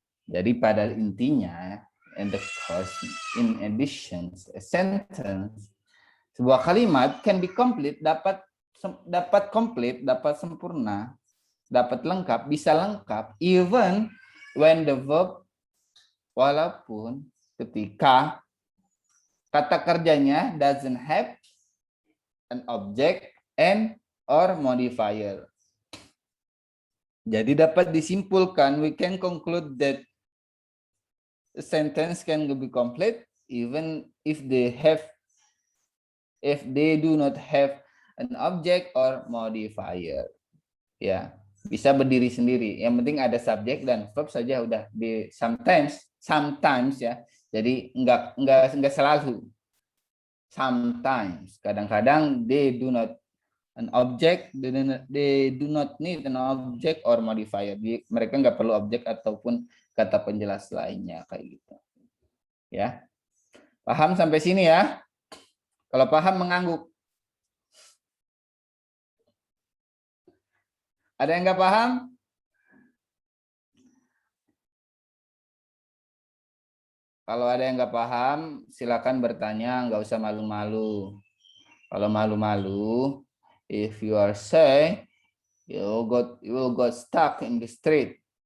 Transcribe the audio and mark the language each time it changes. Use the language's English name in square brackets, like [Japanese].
[Indonesian] Jadi pada intinya, [English] in addition, a sentence, [Indonesian] sebuah kalimat [English] can be complete, [Indonesian] dapat komplit, dapat sempurna, dapat lengkap, bisa lengkap, [English] even when the verb, [Indonesian] walaupun ketika kata kerjanya [English] doesn't have an object and or modifier. [Indonesian] Jadi dapat disimpulkan, [English] we can conclude that a sentence can be complete even if they do not have an object or modifier. [Indonesian] Ya, bisa berdiri sendiri. Yang penting ada subjek dan verb saja udah. Di sometimes ya. Jadi enggak selalu. [English] Sometimes, [Indonesian] kadang-kadang [English] they do not an object, they do not need an object or modifier. [Indonesian] Mereka nggak perlu objek ataupun kata penjelas lainnya kayak gitu. Ya. Paham sampai sini ya? Kalau paham mengangguk. Ada yang nggak paham? Kalau ada yang nggak paham, silakan bertanya, nggak usah malu-malu. Kalau malu-malu, [English] if you are shy, you will go stuck in the street.